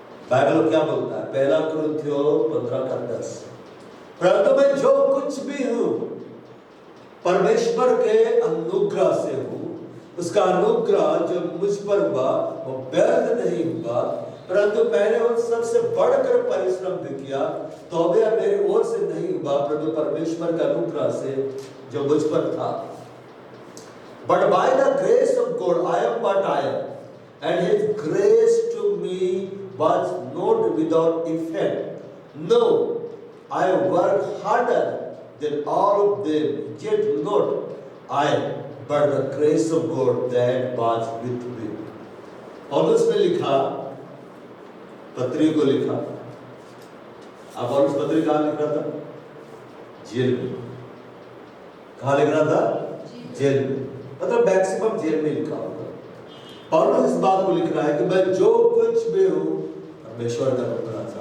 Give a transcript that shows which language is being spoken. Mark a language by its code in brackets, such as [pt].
[hi] Bible क्या बोलता है? पहला कुरिन्थियों 15:10, परंतु मैं जो कुछ भी हूं परमेश्वर के अनुग्रह से हूं, उसका अनुग्रह जो मुझ पर हुआ वो व्यर्थ नहीं हुआ, परंतु मैंने उन सबसे बढ़कर परिश्रम भी किया, तो भी मेरी ओर से नहीं हुआ, परंतु परमेश्वर के अनुग्रह से जो मुझ पर था। [en] But by the grace of God I am what I am, and His grace to me was not without effect. No, I worked harder than all of them, yet not I, but the grace of God that was with me. [hi] पौलुस ने लिखा, पत्री को लिखा। अब पौलुस पत्री कहाँ लिख रहा था? जेल में। कहाँ लिख रहा था? जेल में। मतलब मैक्सिमम जेल में लिखा होगा। पौलुस इस बात को लिख रहा है कि मैं जो कुछ भी हूँ परमेश्वर का अनुग्रह से।